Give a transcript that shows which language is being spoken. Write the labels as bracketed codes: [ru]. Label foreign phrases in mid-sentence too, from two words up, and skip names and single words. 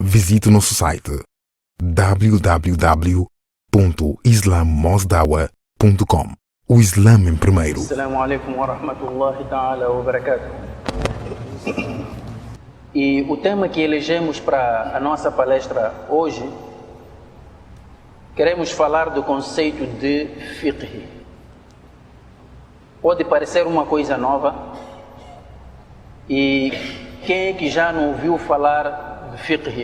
[pt] visite o nosso site www.islammosdawa.com. O Islã em primeiro. [ar] السلام عليكم ورحمة الله تعالى وبركاته. [pt] E o tema que elegemos para a nossa palestra hoje, queremos falar do conceito de fiqh. Pode parecer uma coisa nova, e quem é que já não ouviu falar de fiqh?